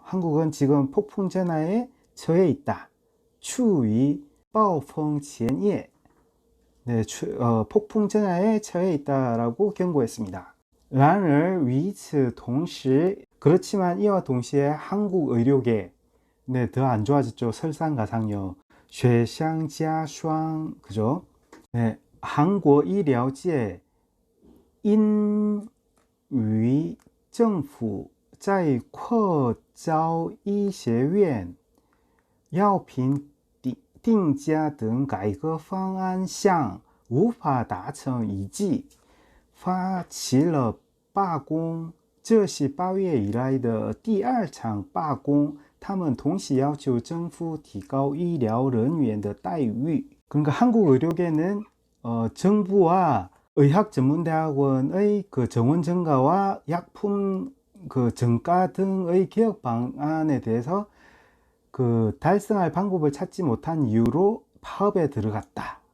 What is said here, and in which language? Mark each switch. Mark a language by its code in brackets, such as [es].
[ko] 한국은 지금 폭풍전야에 처해 있다. 추위 빠오펑前夜 폭풍전야에 처해 있다라고 경고했습니다. [zh] 然而与此同时 [ko] 그렇지만 이와 동시에 한국 의료계 더 안 좋아졌죠. 설상가상요. [zh] 雪上加霜 [ko] 그죠? [zh] 한국 의료界因于政府在扩招医学院药品定价等改革方案上无法达成一致，发起了罢工。这是8月以来的第2场罢工。他们同时要求政府提高医疗人员的待遇。 [ko] 그러니까 한국 의료계는 정부와 의학전문대학원의 정원 증가와 약품 정가 등의 개혁 방안에 대해서 달성할 방법을 찾지 못한 이유로 파업에 들어갔다.